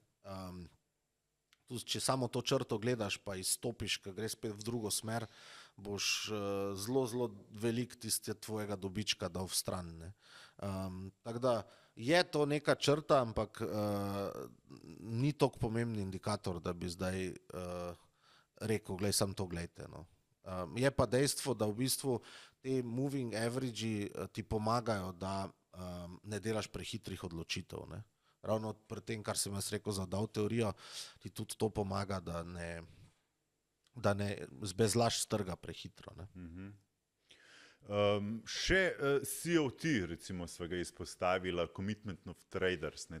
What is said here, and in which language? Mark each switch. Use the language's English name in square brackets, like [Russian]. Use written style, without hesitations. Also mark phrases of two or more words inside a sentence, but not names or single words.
[Slovenian] Tudi, če samo to črto gledaš, pa izstopiš, ko greš spet v drugo smer, boš zelo velik tiste tvojega dobička dal v stran. Ne. Tako da je to neka črta, ampak ni toliko pomembni indikator, da bi zdaj rekel, glej, sam to glejte. No. Je pa dejstvo, da v bistvu te [English] moving average [Slovenian] ti pomagajo, da ne delaš prehitrih odločitev. Ne. Ravno pri tem, kar sem jaz rekel za DAO teorijo, ti tudi to pomaga, da ne zbezlaš z trga prehitro. Ne. Še COT, recimo, sva ga izpostavila, [English] Commitment of Traders. [Slovenian] Ne.